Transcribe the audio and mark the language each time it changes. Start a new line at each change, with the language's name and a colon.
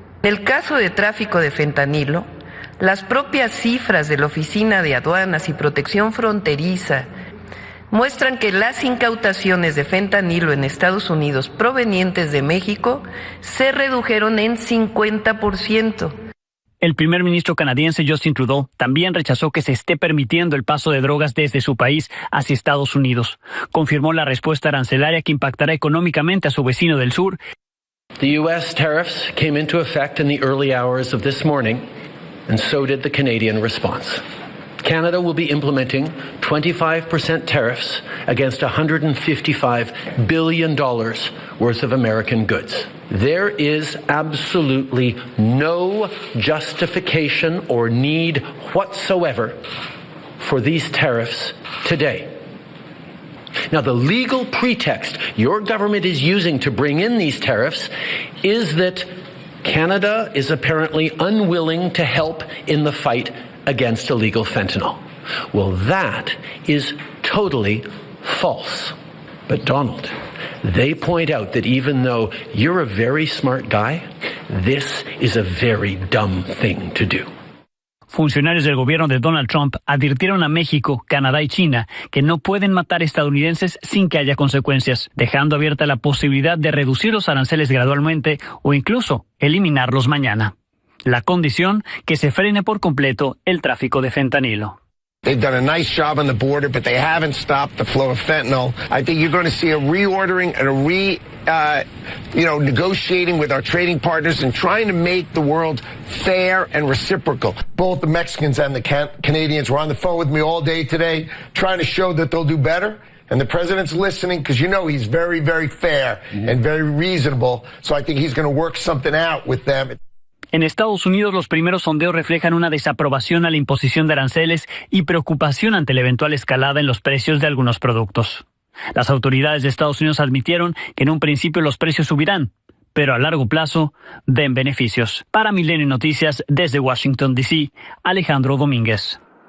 Spanish: En el caso de tráfico de fentanilo, las propias cifras de la Oficina de Aduanas y Protección Fronteriza muestran que las incautaciones de fentanilo en Estados Unidos provenientes de México se redujeron en 50%. El primer ministro canadiense Justin Trudeau también rechazó que se esté permitiendo el paso de drogas desde su país hacia Estados Unidos. Confirmó la respuesta arancelaria que impactará económicamente a su vecino del sur.
English: The U.S. tariffs came into effect in the early hours of this morning, and so did the Canadian response. Canada will be implementing 25% tariffs against $155 billion worth of American goods. There is absolutely no justification or need whatsoever for these tariffs today. Now, the legal pretext your government is using to bring in these tariffs is that Canada is apparently unwilling to help in the fight against illegal fentanyl. Well, that is totally false. But Donald, they point out that even though you're a very smart guy, this is a very dumb thing to do.
Spanish: Funcionarios del gobierno de Donald Trump advirtieron a México, Canadá y China que no pueden matar estadounidenses sin que haya consecuencias, dejando abierta la posibilidad de reducir los aranceles gradualmente o incluso eliminarlos mañana. La condición, que se frene por completo el tráfico de fentanilo.
English: They've done a nice job on the border, but they haven't stopped the flow of fentanyl. I think you're going to see a reordering and negotiating with our trading partners and trying to make the world fair and reciprocal. Both the Mexicans and the Canadians were on the phone with me all day today, trying to show that they'll do better. And the president's listening because he's very, very fair and very reasonable. So I think he's going to work something out with them.
Spanish: En Estados Unidos, los primeros sondeos reflejan una desaprobación a la imposición de aranceles y preocupación ante la eventual escalada en los precios de algunos productos. Las autoridades de Estados Unidos admitieron que en un principio los precios subirán, pero a largo plazo den beneficios. Para Milenio Noticias, desde Washington, D.C., Alejandro Domínguez.